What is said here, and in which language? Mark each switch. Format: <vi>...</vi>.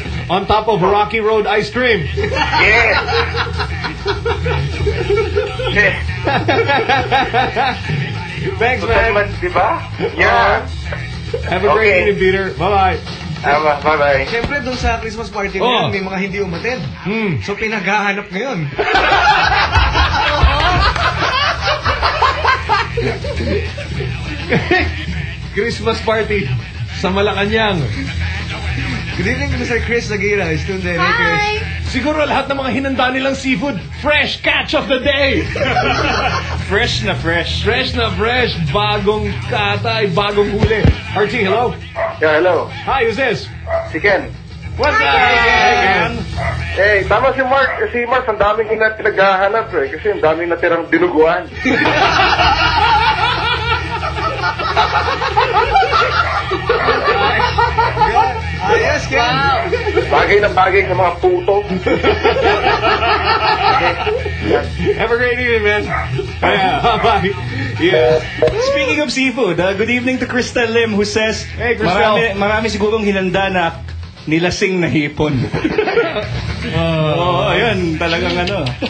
<en>On top of Rocky Road ice cream. Yes! Thanks, man.</en> <tl>Diba? Yeah.</tl> <en>Have a great evening, Peter. Bye-bye. Bye-bye.</en> <tl>Siyempre, dun sa Christmas party ngayon, may mga hindi umatid. Mm. So, pinaghahanap ngayon. Christmas party sa Malacañang.</tl> <en>Good evening, Mr. Chris Aguirre. It's Tunde. Chris.</en> <tl>Siguro lahat ng mga hinanda nilang seafood,</tl> <en>fresh catch of the day!</en> <tl>Fresh na fresh. Fresh na fresh. Bagong katay, bagong huli. Archie,</tl> <en>hello? Yeah, hello. Hi, who's this?</en> <tl>Si Ken.</tl> <en>What's up, Ken?</en> <tl>Hey, tama si Mark. Si Mark, ang daming pinaghahanap eh. Kasi ang daming natirang dinuguan.</tl> <en>Yes, Ken. Wow.</en> <tl>Bagay na bagay sa mga puto.</tl> <en>Have a great evening, man. Bye. Yeah. Speaking of seafood, good evening to Crystal Lim, who says, hey, Crystal.</en> <tl>Marami sigurong hinanda na nilasing na hipon. Oh, ayun, talagang ano.</tl>